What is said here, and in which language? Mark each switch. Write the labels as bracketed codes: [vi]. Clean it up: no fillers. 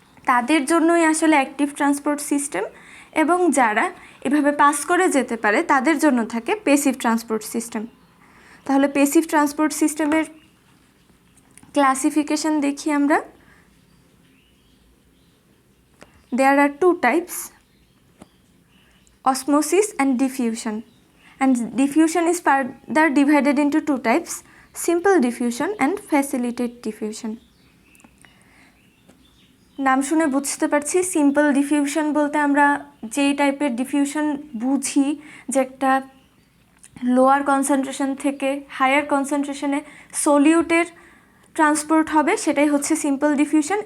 [bn] তাদের জন্যই আসলে অ্যাক্টিভ ট্রান্সপোর্ট সিস্টেম, এবং যারা এভাবে পাস করে যেতে পারে তাদের জন্য থাকে পেসিভ ট্রান্সপোর্ট সিস্টেম। তাহলে পেসিভ ট্রান্সপোর্ট সিস্টেমের ক্লাসিফিকেশন দেখি আমরা। [en] There are two types, osmosis and diffusion. And diffusion is further divided into two types, simple diffusion and facilitated diffusion. [bn] নাম শুনে বুঝতে পারছি সিম্পল ডিফিউশন বলতে আমরা যেই টাইপের ডিফিউশন বুঝি, যে একটা লোয়ার কনসেন্ট্রেশন থেকে হায়ার কনসেন্ট্রেশনে সলিউটের ট্রান্সপোর্ট হবে, সেটাই হচ্ছে সিম্পল ডিফিউশন।